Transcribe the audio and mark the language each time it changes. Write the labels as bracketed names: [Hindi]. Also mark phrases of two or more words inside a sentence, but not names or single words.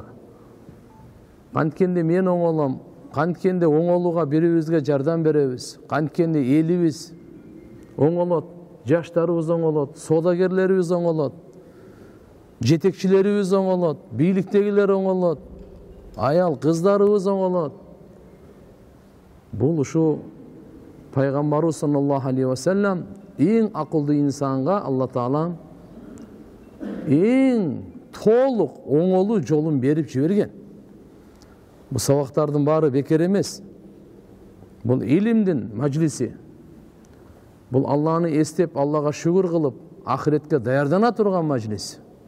[Kyrgyz] Канткенде мен оңолом, канткенде оңолууга бирибизге жардам беребиз, канткенде элибиз оңолот, жаштарыбыз оңолот, соодагерлерибиз оңолот, жетекчилерибиз оңолот, бийликтегилер оңолот, аял кыздарыбыз оңолот. Бул ушу пайгамбарыбыз [Arabic] صلى الله عليه وسلم [Kyrgyz] эң акылдуу инсанга Алла Таала эң толук оңолуу жолун берип жиберген. Бул сабактардын баары бекер эмес. Бул илимдин мажлиси. Бул Алланы эстеп, Аллага шүгүр кылып, ахиретке даярдана турган мажлис.